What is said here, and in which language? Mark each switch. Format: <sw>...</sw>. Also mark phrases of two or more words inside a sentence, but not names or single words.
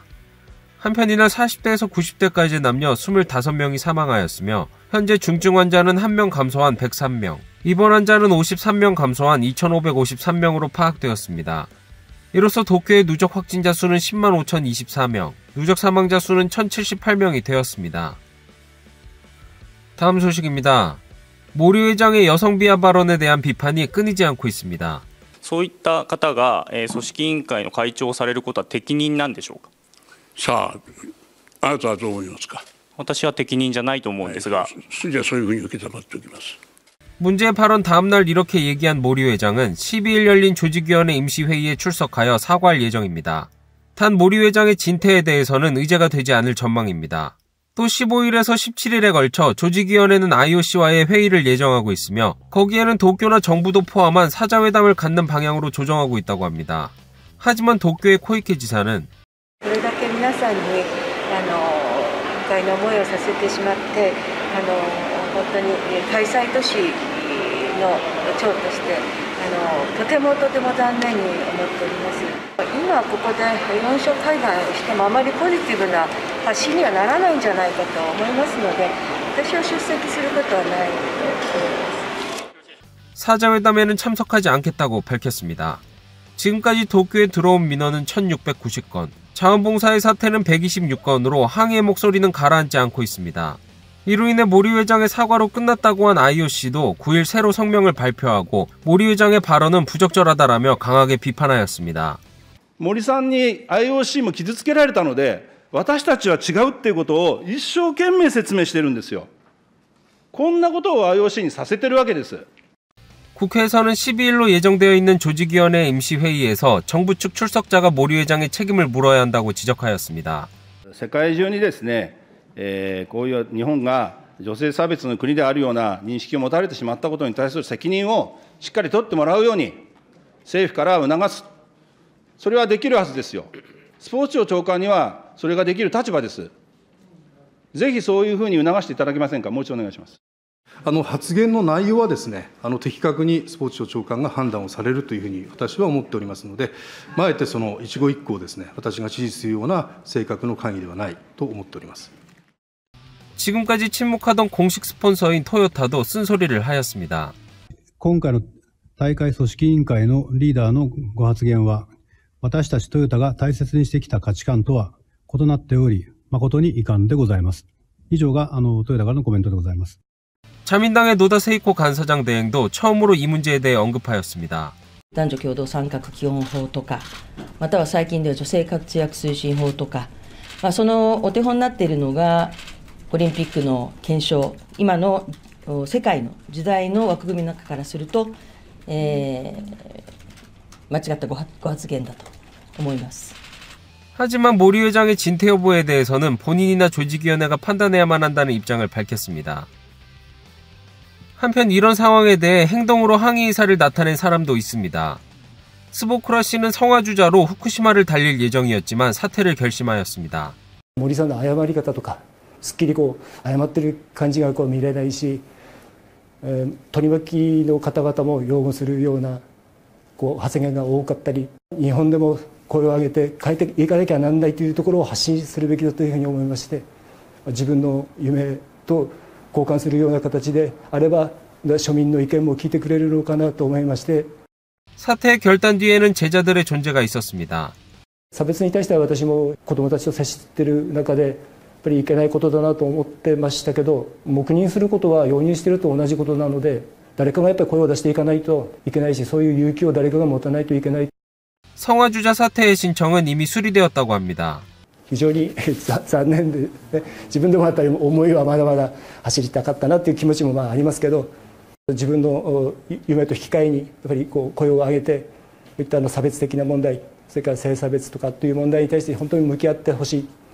<ko>한편 이날 40대에서 90대까지 남녀 25명이 사망하였으며 현재 중증 환자는 1명 감소한 103명, 입원 환자는 53명 감소한 2,553명으로 파악되었습니다. 이로써 도쿄의 누적 확진자 수는 10만 5,024명, 누적 사망자 수는 1,078명이 되었습니다. 다음 소식입니다. 모리 회장의 여성 비하 발언에 대한 비판이 끊이지 않고 있습니다.</ko> <ja>そういった方が組織委員会の会長をされることは適任なんでしょうか。さあ、あなたはどう思いますか。私は適任じゃないと思うんですが。じゃあそういうふうに受け止まっておきます。</ja> <ko>문제의 발언 다음날 이렇게 얘기한 모리 회장은 12일 열린 조직위원회 임시회의에 출석하여 사과할 예정입니다. 단 모리 회장의 진퇴에 대해서는 의제가 되지 않을 전망입니다. 또 15일에서 17일에 걸쳐 조직위원회는 IOC와의 회의를 예정하고 있으며 거기에는 도쿄나 정부도 포함한 사자회담을 갖는 방향으로 조정하고 있다고 합니다. 하지만 도쿄의 코이케 지사는</ko> <ja>これだけ皆さんに不快な思いをさせてしまって本当に開催都市の長としてとても残念に思っております。今ここで4者会談してもあまりポジティブな発信にはならないんじゃないかと思いますので私は出席することはないと思います。</ja> <ko>사자회담에는 참석하지 않겠다고 밝혔습니다. 지금까지 도쿄에 들어온 민원은 1,690건, 자원봉사의 사태는 126건으로 항의의 목소리는 가라앉지 않고 있습니다. 이로 인해 모리 회장의 사과로 끝났다고 한 IOC도 9일 새로 성명을 발표하고 모리 회장의 발언은 부적절하다라며 강하게 비판하였습니다.</ko> <ja>森さんに IOC も傷つけられたので私たちは違うっていうことを一生懸命説明してるんですよ。こんなことを IOC にさせてるわけです。</ja> <ko>국회에서는 12일로 예정되어 있는 조직위원회 임시회의에서 정부 측 출석자가 모리 회장의 책임을 물어야 한다고 지적하였습니다.</ko> <ja>世界中にですねこういう日本が女性差別の国であるような認識を持たれてしまったことに対する責任をしっかり取ってもらうように政府から促す、それはできるはずですよ。スポーツ庁長官にはそれができる立場です。ぜひそういうふうに促していただけませんか。もう一度お願いします。発言の内容はですね、的確にスポーツ庁長官が判断をされるというふうに私は思っておりますので、あえてその一語一句をですね、私が指示するような性格の会議ではないと思っております。</ja> <ko>지금까지 침묵하던 공식 스폰서인 토요타도 쓴소리를 하였습니다.</ko> <ja>今回の大会組織委員会のリーダーのご発言は私たちトヨタが大切にしてきた価値観とは異なっており誠に遺憾でございます。以上がトヨタからのコメントでございます。</ja> <ko>자민당의 노다 세이코 간사장 대행도 처음으로 이 문제에 대해 언급하였습니다.</ko> <ja>男女共同参画基本法とかまたは最近では女性活躍推進法とか、そのお手本になっているのがオリンピックの検証、今の世界の時代の枠組みの中からすると、間違ったご発言だと思います。</ja> <ko>하지만 모리 회장의 진퇴 여부에 대해서는 본인이나 조직위원회가 판단해야만 한다는 입장을 밝혔습니다. 한편 이런 상황에 대해 행동으로 항의 의사를 나타낸 사람도 있습니다. 스보쿠라 씨는 성화주자로 후쿠시마를 달릴 예정이었지만 사퇴를 결심하였습니다.</ko> <ja>森さんの謝り方とかすっきり謝ってる感じが見れないし、取り巻きの方々も擁護するような発言が多かったり、日本でも声を上げて変えていかなきゃならないというところを発信するべきだというふうに思いまして、自分の夢と交換するような形であれば庶民の意見も聞いてくれるのかなと思いまして。</ja> <ko>사퇴 결단 뒤에는 제자들의 존재가 있었습니다.</ko> <ja>差別に対しては私も子どもたちと接している中でやっぱりいけないことだなと思ってましたけど、黙認することは容認していると同じことなので、誰かがやっぱり声を出していかないといけないし、そういう勇気を誰かが持たないといけない。</ja> <ko>성화주자 사퇴의 신청은 이미 수리되었다고 합니다.</ko> <ja>非常に残念で、自分でもやっぱり思いはまだまだ走りたかったなという気持ちもありますけど、自分の夢と引き換えにやっぱり声を上げて、こういった差別的な問題、それから性差別とかという問題に対して本当に向き合ってほしい。</ja>